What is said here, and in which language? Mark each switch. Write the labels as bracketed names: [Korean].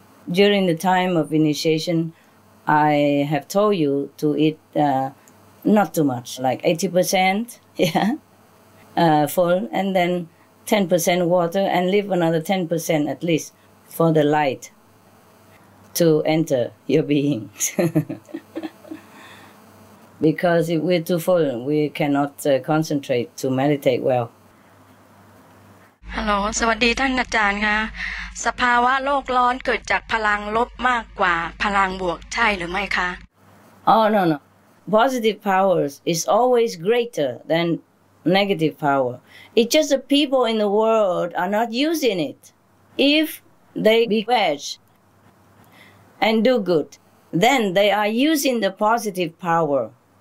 [English] During the time of initiation, I have told you to eat not too much, like 80%, full, and then 10% water, and leave another 10% at least for the light to enter your being. Because if we're too full, we cannot concentrate to meditate well. [Thai] ฮัลโหลสวัสดีท่านอาจารย์ค่ะสภาวะโลกร้อนเกิดจากพลังลบมากกว่าพลังบวกใช่หรือไม่คะ [English] Oh, no. Positive powers is always greater than negative power. It's just the people in the world are not using it. If they be veg and do good, then they are using the positive power.